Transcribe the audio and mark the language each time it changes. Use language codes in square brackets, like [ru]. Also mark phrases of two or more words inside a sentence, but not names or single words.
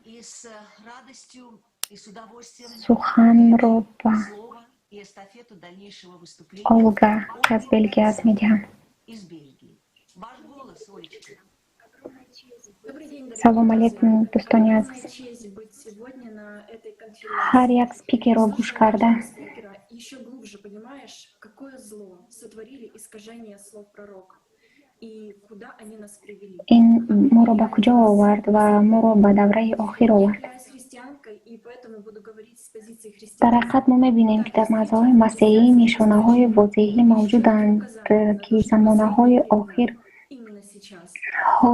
[tg] Суханро ба Олга, ки аз Бельгия аст, медиҳам. Салом алейкум, дӯстони азиз. Ҳар як спикерро гӯш карда [ru] еще глубже понимаешь, какое зло сотворили искажение слов пророка и куда они нас привели. [tg] ин моро ба куҷо овард ва моро ба давраи охир овард. дар ҳақиқат мо мебинем ки дар мазҳаби масеҳӣ нишонаҳои возеҳӣ мавҷуданд ки замонаҳои охир ҳозиранд.